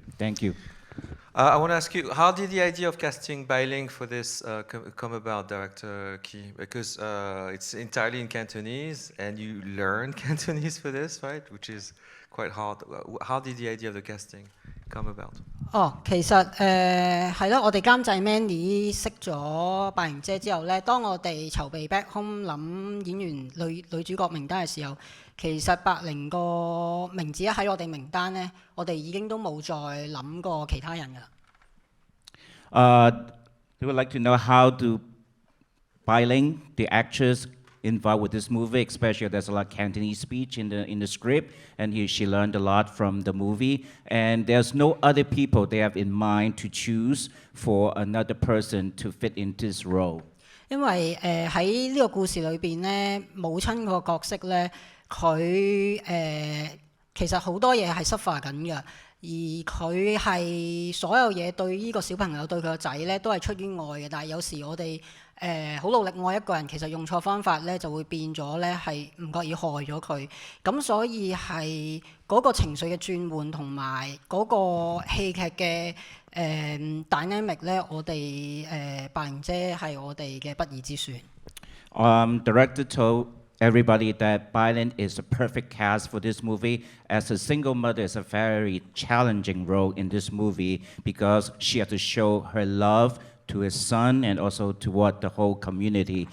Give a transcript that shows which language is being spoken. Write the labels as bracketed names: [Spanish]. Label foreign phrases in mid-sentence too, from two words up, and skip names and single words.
[English] Thank you. I want to ask you, how did the idea of casting Bai Ling for this come about, Director Key? Because it's entirely in Cantonese, and you learn Cantonese for this, right? Which is quite hard. How did the idea of the casting come about? [Cantonese] 其實係咯，我哋監製 Mandy 識咗白瑩姐之後咧，當我哋籌備 Back Home 諗演員女主角名單嘅時候，其實白瑩個名字一喺我哋名單咧，我哋已經都冇再諗過其他人㗎啦。 [English] They would like to know how do Bai Ling, the actress, involved with this movie, especially there's a lot of Cantonese speech in the script, and she learned a lot from the movie. And there's no other people they have in mind to choose for another person to fit into this role. [Cantonese] 因為喺呢個故事裏邊咧，母親個角色咧，佢其實好多嘢係 suffer 緊嘅，而佢係所有嘢對呢個小朋友對佢個仔咧都係出於愛嘅，但係有時我哋好努力愛一個人，其實用錯方法咧就會變咗咧係唔覺意害咗佢，咁所以係嗰個情緒嘅轉換同埋嗰個戲劇嘅dynamic 咧，我哋白瑩姐係我哋嘅不二之選。 [English] Director told everybody that Bai Ling is a perfect cast for this movie. As a single mother, it's a very challenging role in this movie because she had to show her love to his son and also toward the whole community.